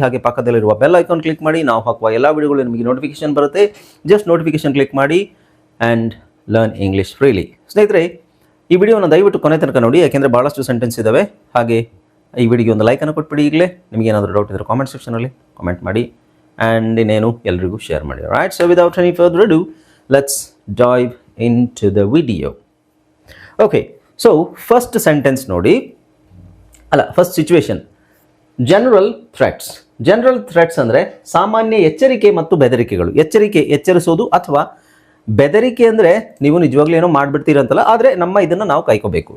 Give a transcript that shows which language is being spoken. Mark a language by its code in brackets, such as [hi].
[kn] ಹಾಗೆ ಪಕ್ಕದಲ್ಲಿರುವ bell icon click ಮಾಡಿ, ನಾವು ಹಾಕುವ ಎಲ್ಲ ವಿಡಿಯೋಗಳು ನಿಮಗೆ ನೋಟಿಫಿಕೇಶನ್ ಬರುತ್ತೆ. [en] Just notification click ಮಾಡಿ and learn English freely. [kn] ಸ್ನೇಹಿತರೆ, ಈ ವಿಡಿಯೋನ ದಯವಿಟ್ಟು ಕೊನೆ ತನಕ ನೋಡಿ, ಯಾಕೆಂದರೆ ಭಾಳಷ್ಟು ಸೆಂಟೆನ್ಸ್ ಇದ್ದಾವೆ. ಹಾಗೆ ಈ ವಿಡಿಯೋಗೆ ಒಂದು ಲೈಕನ್ನು ಕೊಟ್ಬಿಡಿ. ಈಗಲೇ ನಿಮಗೇನಾದರೂ ಡೌಟ್ ಇದ್ದರೆ ಕಾಮೆಂಟ್ ಸೆಕ್ಷನಲ್ಲಿ ಕಾಮೆಂಟ್ ಮಾಡಿ, ಆ್ಯಂಡ್ ಇನ್ನೇನು ಎಲ್ರಿಗೂ ಶೇರ್ ಮಾಡಿ. [en] Right, so without any further ado, let's dive into the video. Okay, so first sentence ನೋಡಿ, first situation, general threats [kn] ಅಂದರೆ ಸಾಮಾನ್ಯ ಎಚ್ಚರಿಕೆ ಮತ್ತು ಬೆದರಿಕೆಗಳು. ಎಚ್ಚರಿಸೋದು ಅಥವಾ ಬೆದರಿಕೆ ಅಂದರೆ ನೀವು ನಿಜವಾಗ್ಲೂ ಏನೋ ಮಾಡಿಬಿಡ್ತೀರಂತಲ್ಲ, ಆದರೆ ನಮ್ಮ ಇದನ್ನು ನಾವು ಕಾಯ್ಕೋಬೇಕು.